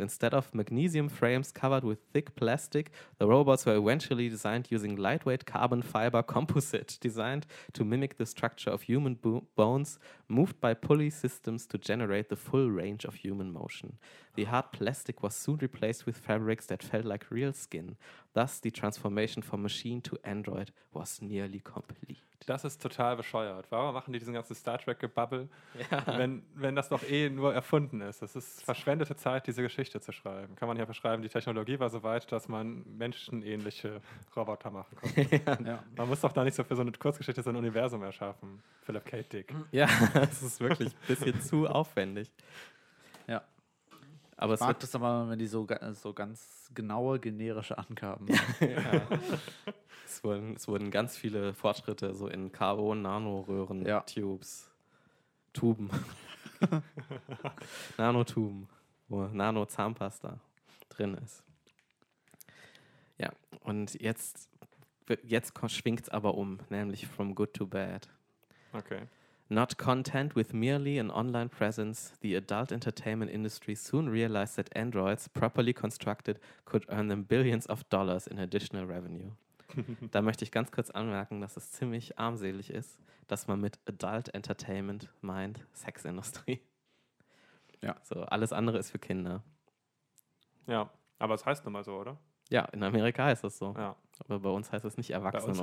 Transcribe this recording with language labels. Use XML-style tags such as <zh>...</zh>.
<en>Instead of magnesium frames covered with thick plastic, the robots were eventually designed using lightweight carbon fiber composite, designed to mimic the structure of human bones, moved by pulley systems to generate the full range of human motion. The hard plastic was soon replaced with fabrics that felt like real skin. Thus, the transformation from machine to android was nearly complete.</en> <de>Das ist total bescheuert. Warum machen die diesen ganzen Star Trek-Gebubble, wenn das doch eh nur erfunden ist? Das ist verschwendete Zeit, diese Geschichte zu schreiben. Kann man ja beschreiben, die Technologie war so weit, dass man menschenähnliche Roboter machen konnte. Ja. Man muss doch da nicht so für so eine Kurzgeschichte so ein Universum erschaffen. Philip K. Dick. Ja, das ist wirklich ein bisschen zu aufwendig. Ja. Aber ich mag das aber, wenn die so ganz genaue, generische Angaben. Ja. Es wurden ganz viele Fortschritte so in Carbon-Nanoröhren, ja. Tubes, Tuben, Nanotuben, wo Nano-Zahnpasta drin ist. Ja, und jetzt schwingt es aber um, nämlich</de> <en>from good to bad.</en> <de>Okay.</de> <en>Not content with merely an online presence, the adult entertainment industry soon realized that androids, properly constructed, could earn them billions of dollars in additional revenue.</en> <de>Da möchte ich ganz kurz anmerken, dass es ziemlich armselig ist, dass man mit adult entertainment meint Sexindustrie. Ja. So, alles andere ist für Kinder. Ja, aber es heißt nun mal so, oder? Ja, in Amerika heißt es so. Ja. Aber bei uns heißt es nicht Erwachsenenunterhaltung.</de>